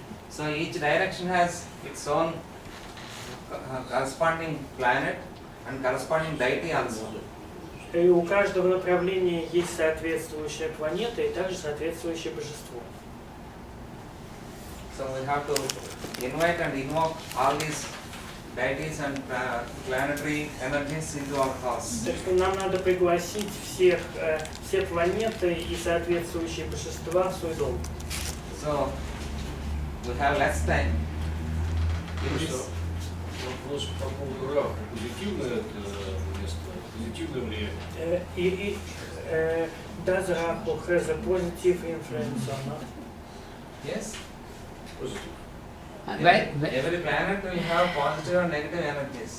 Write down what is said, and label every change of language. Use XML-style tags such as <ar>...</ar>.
<en>So each direction has its own corresponding planet and corresponding deity also.</en> <ru>И у каждого направления есть соответствующая планета и также соответствующее божество.</ru> <en>So we have to invite and invoke all these deities and planetary energies into our house.</en> <ru>Так что нам надо пригласить все планеты и соответствующие божества в свой дом.</ru> <en>So we have less time.</en> <ru>Вопрос по поводу Раху. Позитивное это место, позитивное влияние.</ru> <en>Does Rahu has a positive influence on us? Yes.</en> <ru>Позитив.</ru> <en>Every planet will have positive and negative energies.</en>